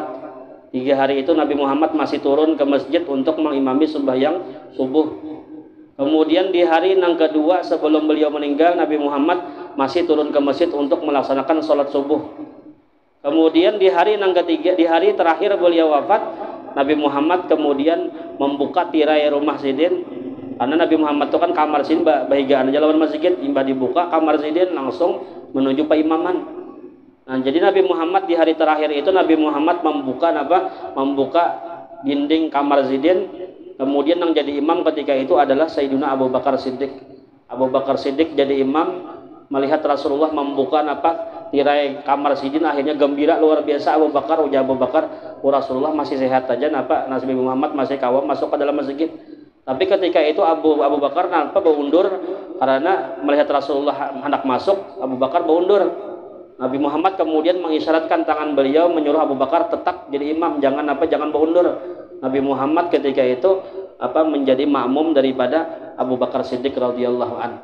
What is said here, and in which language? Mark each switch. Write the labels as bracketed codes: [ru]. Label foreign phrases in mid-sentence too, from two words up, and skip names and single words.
[id] 3 hari itu Nabi Muhammad masih turun ke masjid untuk mengimami sembahyang subuh. Kemudian di hari yang kedua sebelum beliau meninggal, Nabi Muhammad masih turun ke masjid untuk melaksanakan sholat subuh. Kemudian di hari yang ketiga, di hari terakhir beliau wafat, Nabi Muhammad kemudian membuka tirai rumah Sidin. [bjn] Karena Nabi Muhammad itu kan kamar Sidin bahigaan aja lawan masjid, imbah dibuka kamar Sidin langsung menuju paimaman. [id] Nah, jadi Nabi Muhammad di hari terakhir itu Nabi Muhammad membuka dinding kamar Zidin. Kemudian yang jadi imam ketika itu adalah Sayyidina Abu Bakar Siddiq. Abu Bakar Siddiq jadi imam melihat Rasulullah membuka tirai kamar sidin, akhirnya gembira luar biasa. Abu Bakar, ujar Abu Bakar, Rasulullah masih sehat aja, Nabi Muhammad masih kawam masuk ke dalam masjid. Tapi ketika itu Abu Bakar berundur karena melihat Rasulullah hendak masuk. Abu Bakar berundur. Nabi Muhammad kemudian mengisyaratkan tangan beliau menyuruh Abu Bakar tetap jadi imam, jangan berundur. Nabi Muhammad ketika itu menjadi makmum daripada Abu Bakar Siddiq [ar] radhiyallahu anhu.